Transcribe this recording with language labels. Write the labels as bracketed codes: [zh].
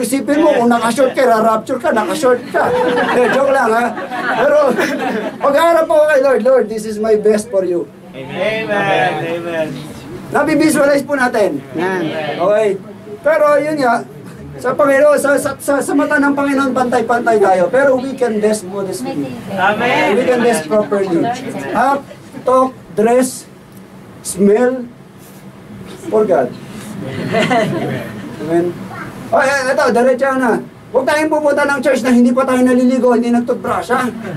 [tl] Isipin mo, kung nakashort ka, rapture ka, nakashort ka. Joke lang, ha? Pero, pag-harap ako kay Lord, [en] this is my best for you. Amen. [tl] Nabivisualize po natin. Okay? Pero yun nga, sa Panginoon, sa mata ng Panginoon, pantay-pantay tayo. [en] Pero we can dress modestly. Amen. We can dress properly. Act, talk, dress, smell, for God. [tl] Amen. Ito, diretso na. Huwag tayong pupunta ng church na hindi pa tayo naliligo, hindi nagtoothbrush, ha?